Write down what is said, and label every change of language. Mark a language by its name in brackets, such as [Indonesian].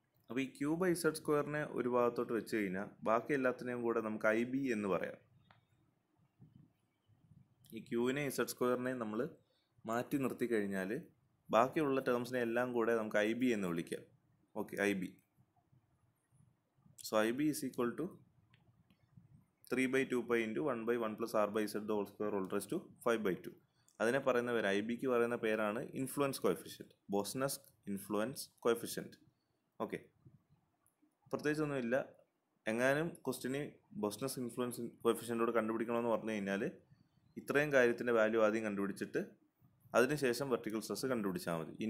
[Malayalam] അപ്പോൾ ഈ Q by Z² ഒരു ഭാഗത്തോട്ട് വെച്ച് കഴിഞ്ഞാൽ ബാക്കി എല്ലാത്തിനെയും കൂടെ നമുക്ക് IB എന്ന് പറയാം. ഈ Qവിനെയും Z² നമ്മൾ മാറ്റി നിർത്തി കഴിഞ്ഞാൽ ബാക്കിയുള്ള ടേംസിനെ എല്ലാം കൂടെ നമുക്ക് IB എന്ന് വിളിക്കാം. Okay, IB. [English] So IB is equal to 3/2 pi into 1/1 plus R by Z the whole square whole raised to 5/2. [Malayalam] അതിനെ പറയുന്ന പേര്, IBക്ക് പറയുന്ന പേരാണ് influence coefficient, ബോസ്നെസ് influence coefficient. Okay, പ്രത്യേകിച്ചൊന്നുമില്ല. എങ്ങാനും ക്വസ്റ്റിന് ബോസ്നെസ് ഇൻഫ്ലുവൻസ് കോഎഫിഷ്യൻറ്റോട് കണ്ടുപിടിക്കണമെന്ന് പറഞ്ഞു കഴിഞ്ഞാൽ ഇത്രയും കാര്യത്തിൻ്റെ വാല്യൂ ആദ്യം കണ്ടുപിടിച്ചിട്ട് അതിനുശേഷം വെർട്ടിക്കൽ സ്ട്രെസ് കണ്ടുപിടിച്ചാൽ മതി.